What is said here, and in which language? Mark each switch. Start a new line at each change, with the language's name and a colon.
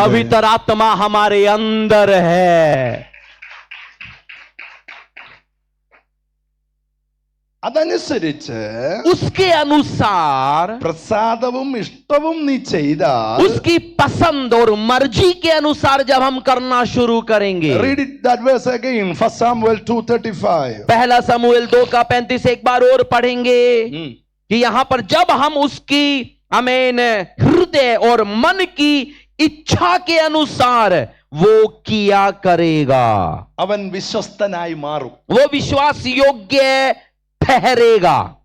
Hindi: पवित्र आत्मा हमारे अंदर है।
Malayalam: അതനുസരിച്ച്
Hindi: उसके अनुसार,
Malayalam: പ്രസാദവും ഇഷ്ടവും നീ ചെയ്താൽ,
Hindi: उसकी पसंद और मर्जी के अनुसार जब हम करना शुरू करेंगे।
English: read it that verse again, 1 Samuel 2:35.
Hindi: पहला समूएल 2:35 एक बार और पढ़ेंगे कि यहां पर जब हम उसकी आमीन हृदय और मन की इच्छा के अनुसार वो किया करेगा,
Malayalam: അവൻ വിശ്വസ്തനായി മാറും.
Hindi: वो विश्वास योग्य ठहरेगा।